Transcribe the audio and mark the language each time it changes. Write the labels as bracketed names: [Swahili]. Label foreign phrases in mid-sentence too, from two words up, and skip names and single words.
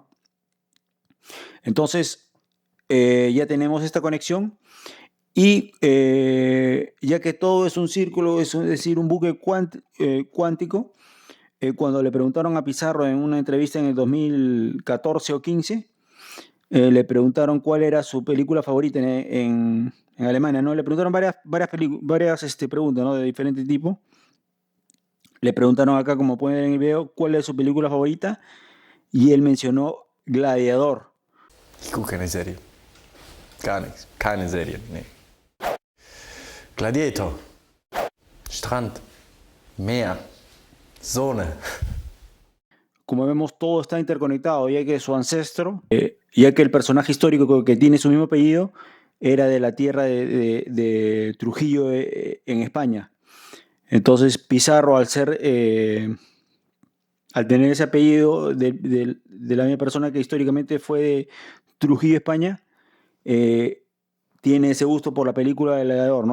[Spanish] Entonces, ya tenemos esta conexión, y ya que todo es un círculo, es decir, un bucle cuántico, cuando le preguntaron a Pizarro en una entrevista en el 2014 o 15, le preguntaron cuál era su película favorita en Alemania, ¿no? Le preguntaron varias preguntas, ¿no? De diferente tipo. Le preguntaron acá, como pueden ver en el video, cuál es su película favorita, y él mencionó Gladiador. [German] Ich gucke keine Serie. Gar nichts. Keine Serie, nee. Gladiator. Strand. Meer. Sonne. [Spanish] Como vemos, todo está interconectado, ya que su ancestro, ya que el personaje histórico que tiene su mismo apellido, era de la tierra de Trujillo en España. Entonces Pizarro, al tener ese apellido de la misma persona que históricamente fue de Trujillo, España, tiene ese gusto por la película del Gladiador, ¿no?